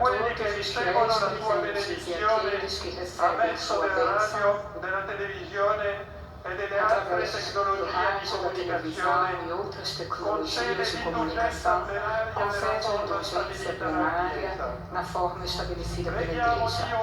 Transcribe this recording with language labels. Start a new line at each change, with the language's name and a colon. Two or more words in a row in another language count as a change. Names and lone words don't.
Italian: quelli che ricevono la sua benedizione a mezzo della radio, della televisione e delle altre tecnologie di comunicazione, concede l'indulgenza plenaria
Portuguese: concede a indulgência plenária na forma estabelecida pela Igreja.